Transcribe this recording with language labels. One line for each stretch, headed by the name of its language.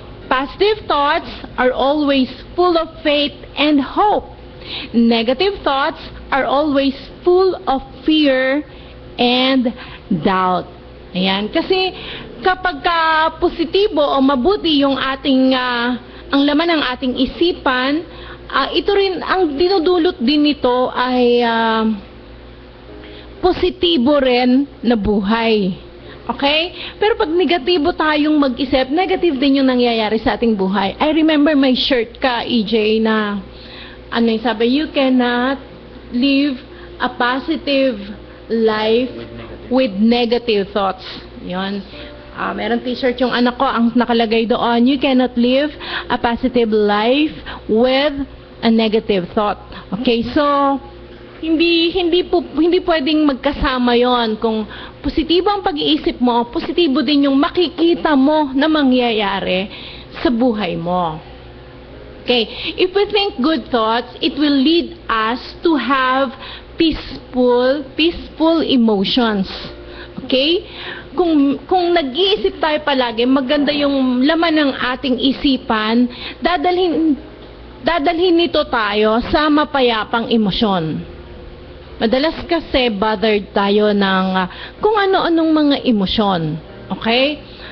English: Positive thoughts are always full of faith and hope. Negative thoughts are always full of fear and doubt.
Filipino: Ayan, kasi kapag positibo o mabuti yung ating ang laman ng ating isipan, ito rin ang dinudulot din nito ay positibo rin na buhay. Okay? Pero pag negatibo tayong mag-isip, negative din yung nangyayari sa ating buhay.
English: I remember my shirt ka, EJ,
Filipino: na ano yung sabi,
English: you cannot live a positive life with negative thoughts. Yun.
Filipino: Meron t-shirt yung anak ko, ang nakalagay doon,
English: you cannot live a positive life with a negative thought.
Filipino: Okay, so hindi pwedeng magkasama yon. Kung positibo ang pag-iisip mo, positibo din yung makikita mo na mangyayari sa buhay mo.
English: Okay, if we think good thoughts, it will lead us to have peaceful emotions. Okay?
Filipino: Kung nag-iisip tayo palagi, maganda yung laman ng ating isipan, dadalhin nito tayo sa mapayapang emosyon. Madalas kasi bothered tayo ng kung ano-anong mga emosyon. Okay?